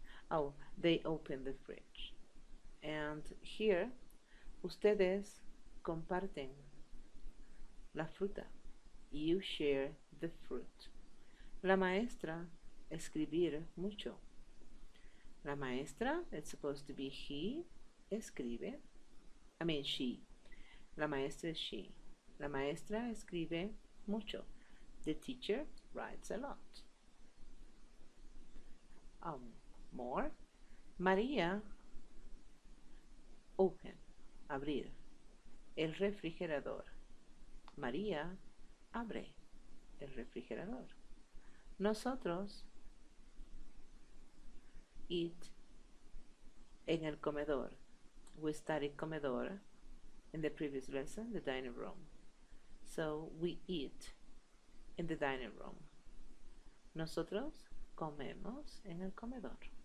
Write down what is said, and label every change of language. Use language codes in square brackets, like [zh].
[en] Oh, they open the fridge. And here, [es] ustedes comparten la fruta. [en] You share the fruit. [es] La maestra escribir mucho. [en] La maestra, it's supposed to be he, escribe. I mean she. La maestra is she. [es] La maestra escribe mucho. [en] The teacher writes a lot. More. María, open, abrir. [es] El refrigerador. María abre el refrigerador. Nosotros eat en el comedor. [en] We studied comedor in the previous lesson, the dining room. So we eat in the dining room. [es] Nosotros comemos en el comedor.